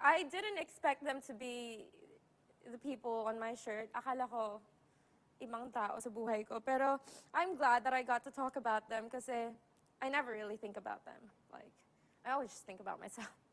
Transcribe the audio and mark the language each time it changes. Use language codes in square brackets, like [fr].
[en] I didn't expect them to be the people on my shirt. [tl] Akala ko ibang tao sa buhay ko. [en] Pero I'm glad that I got to talk about them kasi I never really think about them. Like, I always just think about myself.